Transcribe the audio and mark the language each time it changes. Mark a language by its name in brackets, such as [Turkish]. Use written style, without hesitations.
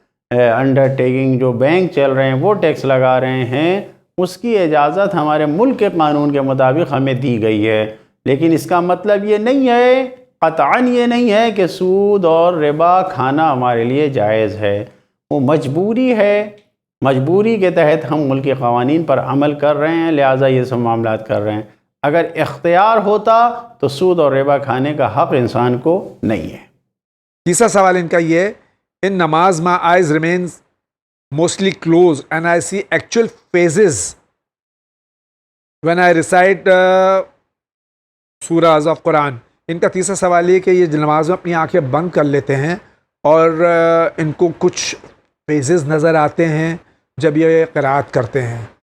[Urdu] Under taking جو bank چل رہے ہیں وہ ٹیکس لگا رہے ہیں، اس کی اجازت ہمارے ملک کے قانون کے مطابق ہمیں دی گئی ہے، لیکن اس کا مطلب یہ نہیں ہے، قطعاً یہ نہیں ہے کہ سود اور ربا کھانا ہمارے لیے جائز ہے۔ وہ مجبوری ہے، مجبوری کے تحت ہم ملکی قوانین پر عمل کر رہے ہیں، لہٰذا یہ سب معاملات کر رہے ہیں۔ اگر اختیار ہوتا تو سود اور ربا کھانے کا حق انسان کو نہیں ہے۔ تیسرا سوال ان کا یہ، ان نماز [English] my eyes remains mostly closed and I see actual phases when I recite surahs of Quran. [Urdu] ان کا تیسرا سوال یہ کہ یہ نماز میں اپنی آنکھیں بند کر لیتے ہیں اور ان کو کچھ فیزز نظر آتے ہیں جب یہ قرات کرتے ہیں۔